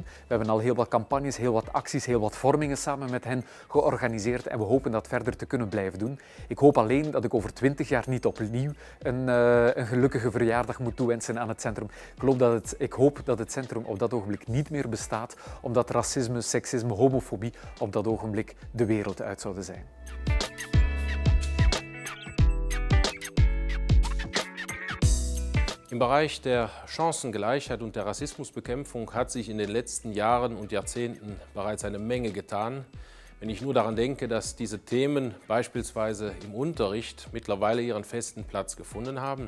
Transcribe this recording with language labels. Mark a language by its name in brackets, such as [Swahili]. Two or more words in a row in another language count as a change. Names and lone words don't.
[Dutch] We hebben al heel wat campagnes, heel wat acties, heel wat vormingen samen met hen georganiseerd en we hopen dat verder te kunnen blijven doen. Ik hoop alleen dat ik over 20 jaar niet opnieuw een gelukkige verjaardag moet toewensen aan het centrum. Ik hoop dat het centrum op dat ogenblik niet meer bestaat, omdat racisme, seksisme, homofobie op dat ogenblik de wereld uit zouden zijn. [German] Im Bereich der Chancengleichheit und der Rassismusbekämpfung hat sich in den letzten Jahren und Jahrzehnten bereits eine Menge getan. Wenn ich nur daran denke, dass diese Themen beispielsweise im Unterricht mittlerweile ihren festen Platz gefunden haben.